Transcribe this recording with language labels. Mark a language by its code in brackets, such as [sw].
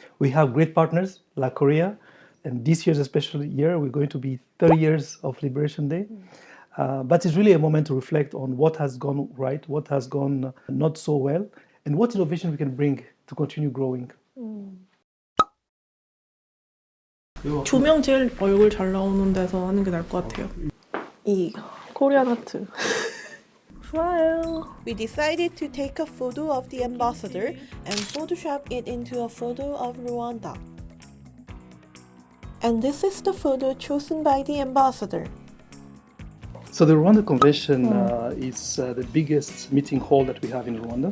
[en] We have great partners like Korea. And this year's a special year. We're going to be 30 years of Liberation Day. But it's really a moment to reflect on what has gone right, what has gone not so well, and what innovation we can bring to continue growing. [ko] 조명 제일 얼굴 잘 나오는 데서 하는 게 나을 것 같아요. 이 코리안 하트. 좋아요. [en] We decided to take a photo of the ambassador and Photoshop it into a photo of Rwanda. And this is the photo chosen by the ambassador. So the Rwanda Convention is the biggest meeting hall that we have in Rwanda.